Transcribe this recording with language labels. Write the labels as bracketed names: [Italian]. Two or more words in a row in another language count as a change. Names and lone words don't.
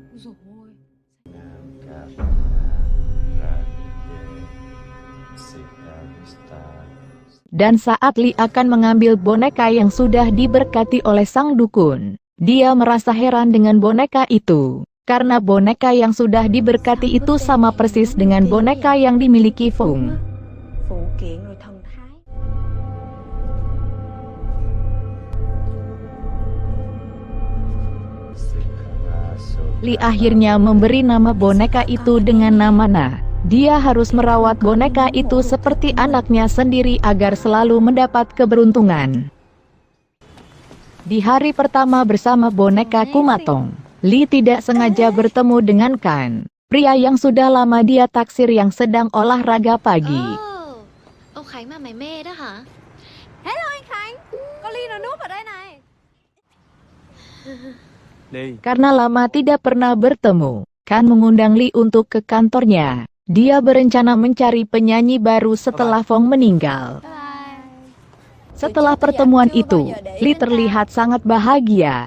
[Indonesian] Dan saat Li akan mengambil boneka yang sudah diberkati oleh sang dukun, dia merasa heran dengan boneka itu, karena boneka yang sudah diberkati itu sama persis dengan boneka yang dimiliki Fong. [Vietnamese] Phụ kiện rồi thần thái. [Indonesian] Li akhirnya memberi nama boneka itu dengan nama Na. Dia harus merawat boneka itu seperti anaknya sendiri agar selalu mendapat keberuntungan. Di hari pertama bersama boneka Kumatong, Lee tidak sengaja bertemu dengan Kan, pria yang sudah lama dia taksir yang sedang olahraga pagi. [Vietnamese] Ông Khánh mà mày mê đó hả? Hello anh Khánh, con Ly nó núp ở đây này. [Indonesian] Karena lama tidak pernah bertemu, Kan mengundang Lee untuk ke kantornya. Dia berencana mencari penyanyi baru setelah Phong meninggal. Setelah pertemuan itu, Lee terlihat sangat bahagia.